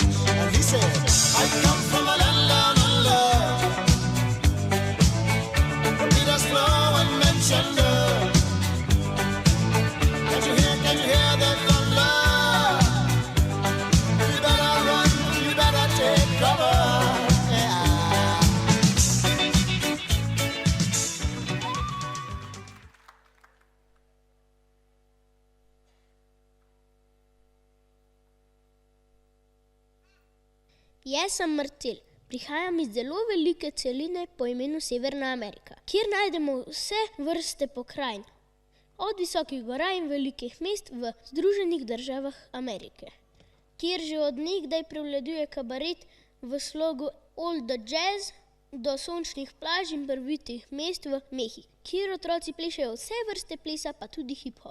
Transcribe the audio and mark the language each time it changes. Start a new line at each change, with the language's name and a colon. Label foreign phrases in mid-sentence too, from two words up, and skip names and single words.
English: And he said, I come from a land down under, where Peter's flow and Manchester. Can you hear the thunder? You better run, you better take cover. Yeah.
Slovenian: Jaz sem Marcel. Prihajam iz zelo velike celine po imenu Severna Amerika, kjer najdemo vse vrste pokrajin, od visokih gora in velikih mest v Združenih državah Amerike, kjer že od nekdaj prevladuje kabaret v slogu olda jazz do sončnih plaž in barvitih mest v Mehiki, kjer otroci plešejo vse vrste plesa, pa tudi hip-hop.